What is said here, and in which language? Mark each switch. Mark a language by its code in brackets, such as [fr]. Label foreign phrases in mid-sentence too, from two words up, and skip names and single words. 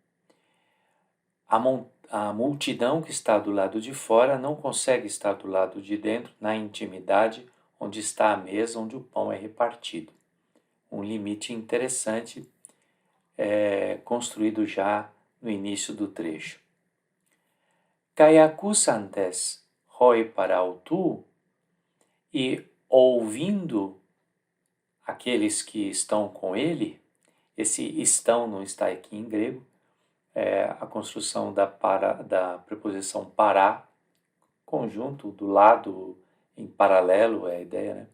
[pt] A multidão que está do lado de fora não consegue estar do lado de dentro, na intimidade, onde está a mesa, onde o pão é repartido. Um limite interessante construído já no início do trecho. [el] Καὶ ἀκούσαντες οἱ παρ᾽ αὐτοῦ, [pt] e ouvindo aqueles que estão com ele, esse estão não está aqui em grego, é a construção da preposição para, conjunto, do lado, em paralelo é a ideia, né?